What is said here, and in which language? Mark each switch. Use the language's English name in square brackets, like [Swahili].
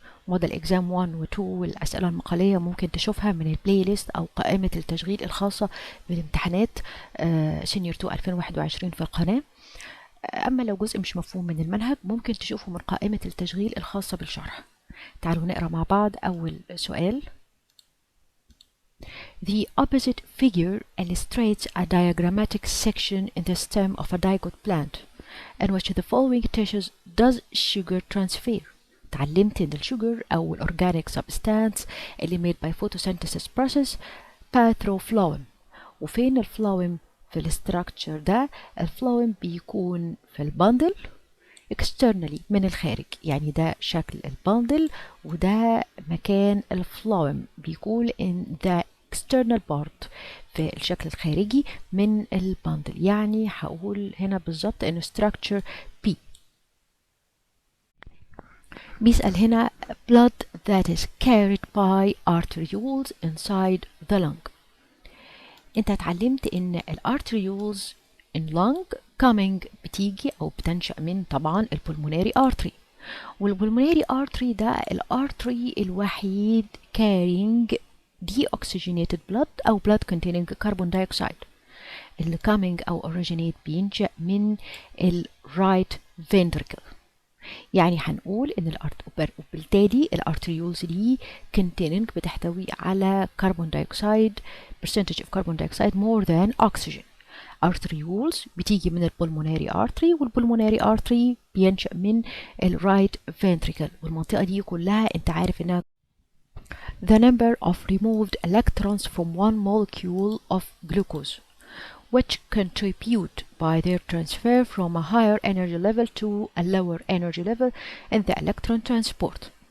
[Arabic] موديل اكزام 1 و 2 والأسئلة المقالية ممكن تشوفها من البلاي ليست أو قائمة التشغيل الخاصة بالامتحانات سينيور 2 2021 في القناة. أما لو جزء مش مفهوم من المنهج ممكن تشوفه من قائمة التشغيل الخاصة بالشرح. تعالوا نقرأ مع بعض أول سؤال. [English] The opposite figure illustrates a diagrammatic section in the stem of a dicot plant in which the following tissues does sugar transfer. تعلمت ان الشوجر او الاورجانيك substance اللي made by photosynthesis process pass through phloem. [Arabic] وفين الفلويم في الاستراكشر ده؟ الفلويم بيكون في البندل externally من الخارج، يعني ده شكل البندل وده مكان الفلويم، بيكون in the external part في الشكل الخارجي من البندل. يعني هقول هنا بالظبط انه structure B. [English] بيسأل هنا blood that is carried by arterioles inside the lung. [Arabic] انت اتعلمت ان الارتريولز in lung coming بتيجي او بتنشأ من طبعا البلموناري artery، والبلموناري artery ده الارتري الوحيد carrying deoxygenated blood او blood containing carbon dioxide. اللي coming او originate بينشأ من ال right ventricle. [English] يعني هنقول ان وبالتالي الارتريولز دي containing بتحتوي على carbon dioxide percentage of carbon dioxide more than oxygen. arterioles بتيجي من البلموناري artery، والبلموناري artery بينشأ من ال right ventricle، والمنطقة دي كلها انت عارف انها the number of removed electrons from one molecule of glucose which contribute by their transfer from a higher energy level to a lower energy level in the electron transport.